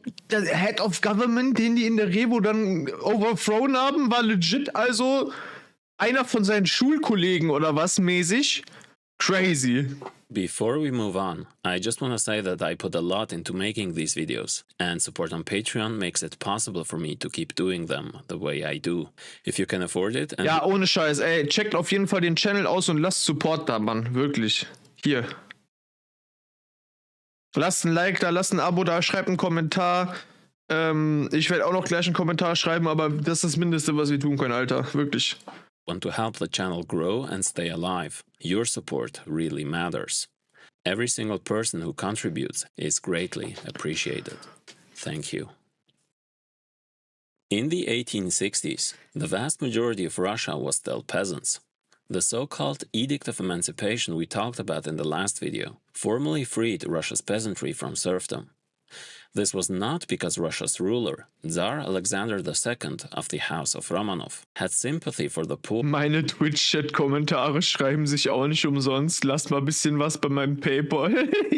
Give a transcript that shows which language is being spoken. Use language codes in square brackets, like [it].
[de] Der Head of Government, den die in der Revo dann overthrown haben, war legit also einer von seinen Schulkollegen oder was mäßig. [en] Crazy. Before we move on, I just want to say that I put a lot into making these videos, and support on Patreon makes it possible for me to keep doing them the way I do. If you can afford it and [de] Ja, ohne Scheiß, ey, checkt auf jeden Fall den Channel aus und lasst Support da, Mann, wirklich. Hier. Lasst ein Like da, lasst ein Abo da, schreibt einen Kommentar. Ich werde auch noch gleich einen Kommentar schreiben, aber das ist das Mindeste, was wir tun können, Alter. Wirklich. [en] Want to help the channel grow and stay alive, your support really matters. Every single person who contributes is greatly appreciated. Thank you. In the 1860s, the vast majority of Russia was still peasants. The so-called Edict of Emancipation we talked about in the last video formally freed Russia's peasantry from serfdom. This was not because Russia's ruler, Tsar Alexander II of the House of Romanov, had sympathy for the poor. [de] Meine Twitch-Chat-Kommentare schreiben sich auch nicht umsonst. Lasst mal ein bisschen was bei meinem PayPal.